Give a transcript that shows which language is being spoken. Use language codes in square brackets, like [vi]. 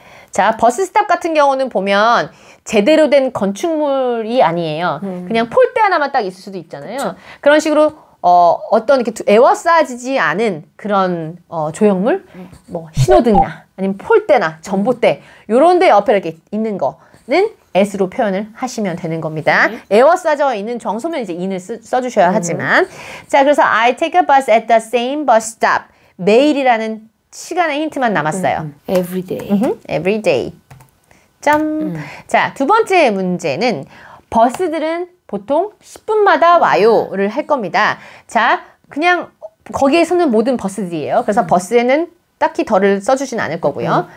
[ko] 자, 버스 스탑 같은 경우는 보면 제대로 된 건축물이 아니에요. 그냥 폴대 하나만 딱 있을 수도 있잖아요. 그런 식으로 어떤 이렇게 에워싸지지 않은 그런 조형물, 뭐 신호등이나 아니면 폴대나 전봇대 요런 데 옆에 이렇게 있는 거는 at로 표현을 하시면 되는 겁니다. 에워싸져 있는 정소면 이제 in을 써주셔야 하지만 자, 그래서 [en] I take a bus at the same bus stop. [ko] 매일이라는 시간의 힌트만 남았어요. [en] every day. Every day. 점. [ko] 자, 두 번째 문제는 버스들은 보통 10분마다 와요를 할 겁니다. 자, 그냥 거기에 서는 모든 버스들이에요. 그래서 버스에는 딱히 덜을 써주진 않을 거고요.